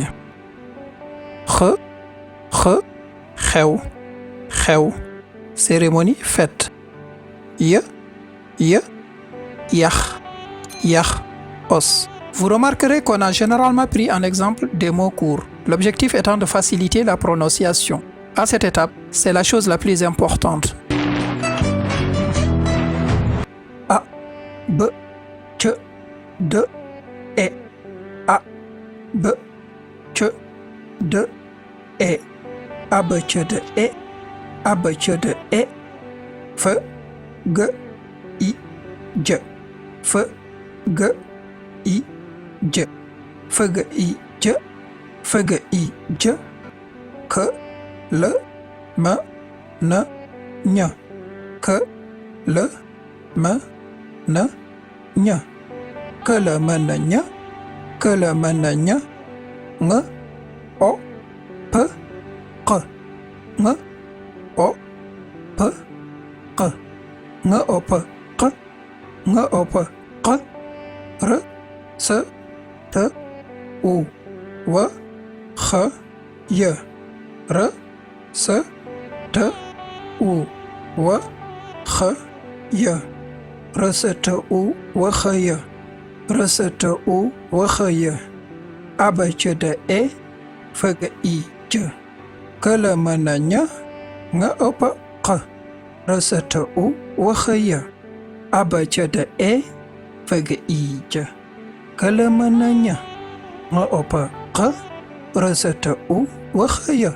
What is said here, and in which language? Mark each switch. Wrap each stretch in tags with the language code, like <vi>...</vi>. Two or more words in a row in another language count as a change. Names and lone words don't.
<wo>Xe, xew,</wo> <fr>cérémonie, fête.</fr> <wo>Ye, yach,</wo> <fr>os. Vous remarquerez qu'on a généralement pris en exemple des mots courts, l'objectif étant de faciliter la prononciation. À cette étape, c'est la chose la plus importante. A, b, c, d, e. A, b, c, d, e. A, b, c, d, e. A, b, c, d, e. F, g, i, j. F, g, i, j. F, g, i, j. F, g, i, j. K, le, me, ne, ñ. Que, le, me, ne, ñ. Que le, me, ne, ñ. Que le, me, ne, ñ. Ng, o, p, q. Ng, o, p, q. Ng, o, p, q. Ng, o, p, q. R, se, te, u, w, x, y. R, se, te, u, w, x, y. R, se, te, u, w, x, y. R, se, te, u, w, x, y. A, b, c, d, e. F, g, i, j. K, l, m, n, ñ. Ng, o, p, q. R, se, te, u, w, x, y. A, b, c, d, e. F, g, i, j. K, l, m, n, ñ. Ng, o, p, q. R, se, te, u, w, x, y.</fr>